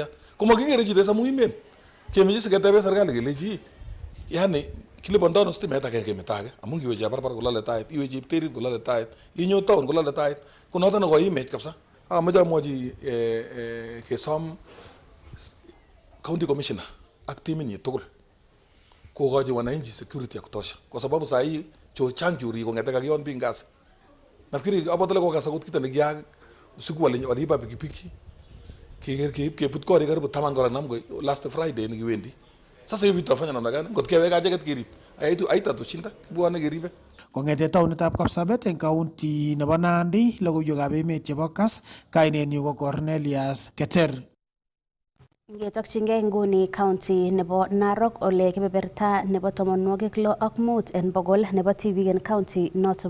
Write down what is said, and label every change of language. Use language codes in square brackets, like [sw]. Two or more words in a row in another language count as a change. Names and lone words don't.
[kln] Ko makikere chito samu imen. Kemeche siketebe serikali kelechi yani kilipondoi ano stimet agenge meto age amu ngiwe barbar kolale tait, iwe chepterit kolale tait, inyo town kolale tait. Ko noto nekoimech kabisa. Ameche amwochi kesom [en] county commissioner [kln] ak timinyi tugul kokochi [sw] wananchi security ya kutosha kwa sababu saa hii [kln] chang chorik kong'ete kakion biik kasi. Nafikiri apotole kokas akot kito nekiyaak [sw] usiku waliiba pikipiki [kln] kebut korik karibu 10 kora Namgoi [en] last Friday [kln] nikiwendi. [sw] Sasa hivi tutafanya namna gani? [kln] Ngot keweka acheket kerib. Haitatushinda kibwone keribe. Kong'ete taonitab Kapsabet eng county nebo Nandi logoiwekab emet chebo Kass kainenyu ko Cornelius Keter. Ngetokchingei nguni county nebo Narok ole kebeberta nebo 65 en bogol nebo tibik en county noton